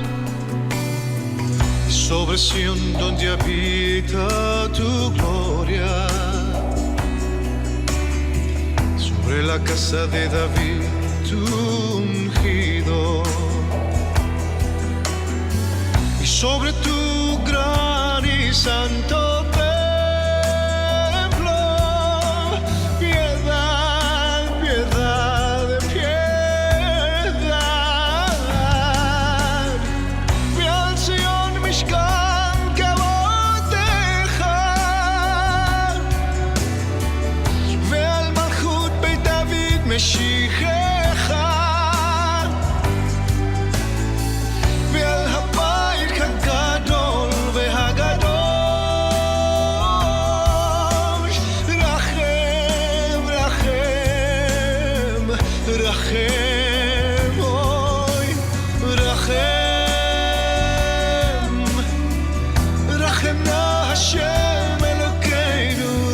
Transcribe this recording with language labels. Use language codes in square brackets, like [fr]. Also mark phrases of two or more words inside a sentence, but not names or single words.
[es] Sobre Sión donde habita tu gloria, sobre la casa de David, tu ungido, y sobre tu gran y santo templo, piedad, piedad, piedad. [he] ועל ציון משכן כבודך ועל מלכות בית דוד משיחך, ועל הבית הגדול והקדוש רחם רחם רחם אוי רחם רחם נא השם אלוקינו,